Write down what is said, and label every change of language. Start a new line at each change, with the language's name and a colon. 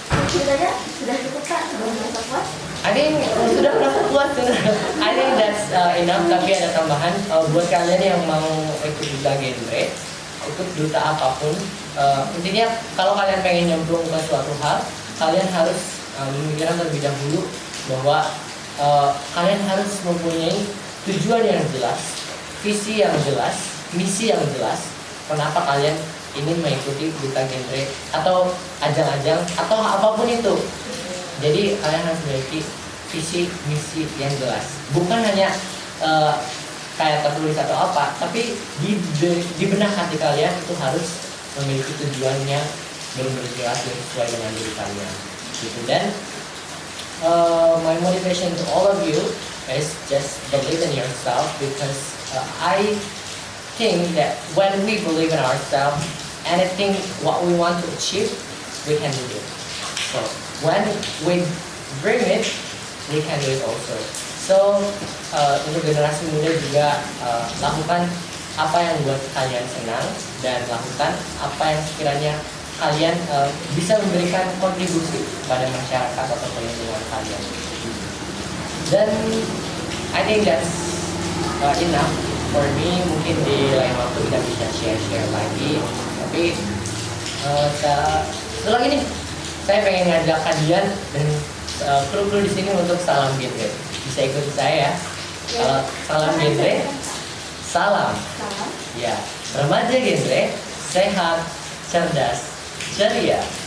Indonesian: Itu saja sudah cukup Kak, belum merasa puas?
English: I think
Indonesian: sudah berapa?
English: was I think that's enough.
Indonesian: Tapi ada tambahan buat kalian yang mau ikut duta genre, ikut duta apapun. Intinya kalau kalian pengen nyemplung ke suatu hal, kalian harus memikirkan terlebih dahulu bahwa kalian harus mempunyai tujuan yang jelas, visi yang jelas, misi yang jelas. Kenapa kalian ingin mengikuti duta genre atau ajang-ajang atau apapun itu? Jadi kalian harus memiliki visi misi yang jelas. Bukan hanya kayak tertulis atau apa, tapi di benak hati kalian itu harus memiliki tujuannya benar-benar jelas dan sesuai dengan diri kalian. Gitu.
English: Dan my motivation to all of you is just believe in yourself, because I think that when we believe in ourselves, anything what we want to achieve, we can do it. So when we dream it, we can do it also.
Indonesian: So untuk generasi muda juga lakukan apa yang buat kalian senang, dan lakukan apa yang sekiranya kalian bisa memberikan kontribusi pada masyarakat atau lingkungan kalian.
English: Dan I think that's enough for me.
Indonesian: Mungkin di lain waktu kita bisa share lagi. Tapi setelah ini saya pengen ngajak kalian dan kru-kru di sini untuk salam genre. Bisa ikut saya. Kalau salam genre, salam. Ya, remaja genre, sehat, cerdas, ceria.